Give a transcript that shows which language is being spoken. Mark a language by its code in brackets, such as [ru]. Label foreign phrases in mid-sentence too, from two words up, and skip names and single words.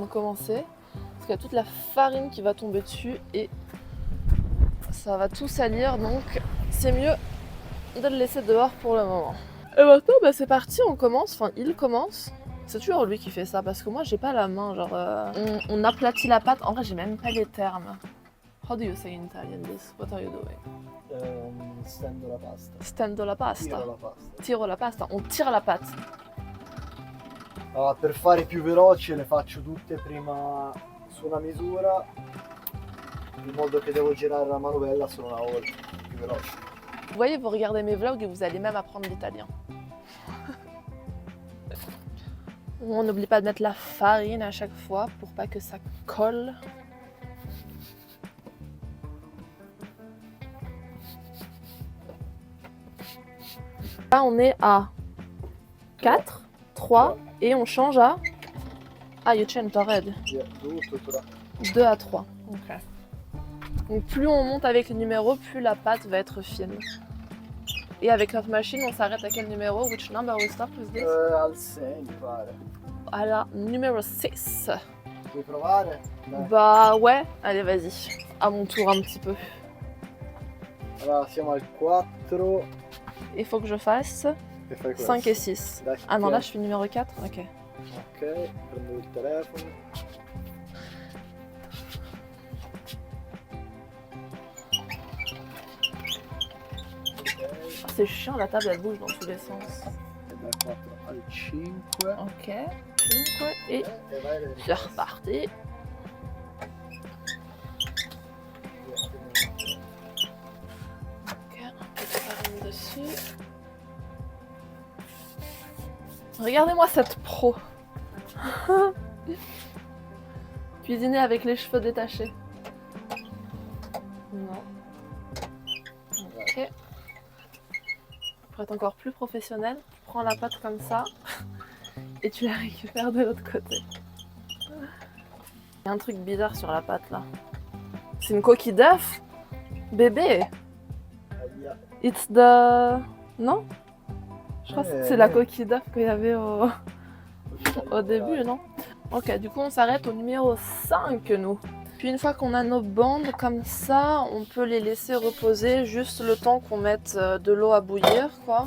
[fr] commencer, parce qu'il y a toute la farine qui va tomber dessus et ça va tout salir, donc c'est mieux de le laisser dehors pour le moment. Et maintenant bah, c'est parti, on commence, enfin il commence. C'est toujours lui qui fait ça, parce que moi j'ai pas la main, genre on aplatit la pâte, en vrai j'ai même pas les termes. [en] How do you say in Italian this? What are you doing? [it] Stendo la pasta. Stendo la pasta. Tiro la pasta. Tiro la pasta, [fr] on tire la pâte. [it] Allora, per fare più veloci le faccio tutte prima su una misura, in modo che devo girare la manovella solo una volta, più veloce. [fr] Vous voyez, vous regardez mes vlogs et vous allez même apprendre l'italien. On n'oublie pas de mettre la farine à chaque fois pour pas que ça colle. Là, on est à 4, 3 et on change à... [en] Ah, you change already. [it] Via, tutto là. [fr] 2 à 3. Ok. Donc plus on monte avec les numéros, plus la pâte va être fine. Et avec notre machine, on s'arrête à quel numéro? [en] Which number we stop with this? [it] Al 6 mi pare. [fr] À la numéro 6. [it] Vuoi provare? Dai. [fr] Bah ouais, allez vas-y. À mon tour un petit peu. [it] Allora siamo al 4 [fr] Il faut que je fasse [it] e fai questo. [fr] 5 et 6. [it] Dai, [fr] Ah non, là [it] tieni. [fr] je fais numéro 4. Ok. [it] Ok, prendo il telefono. [fr] Ok, Ah, c'est chiant, la table elle bouge dans tous les sens. [it] e dal 4 al 5. [fr] Ok. 5 et [it] E vai a [fr] c'est reparti. Ok, un peu de farine dessus. Regardez-moi cette pro. Cuisiner avec les cheveux détachés. Non. Ok. Pour être encore plus professionnel, tu prends la pâte comme ça et tu la récupères de l'autre côté. Il y a un truc bizarre sur la pâte là. C'est une coquille d'œuf? Bébé! [it] Aia. [en] It's the... [fr] Non? Je crois que c'est la coquille d'œuf qu'il y avait au début, non? Ok, du coup on s'arrête au numéro 5 nous. Puis une fois qu'on a nos bandes comme ça, on peut les laisser reposer juste le temps qu'on mette de l'eau à bouillir, quoi.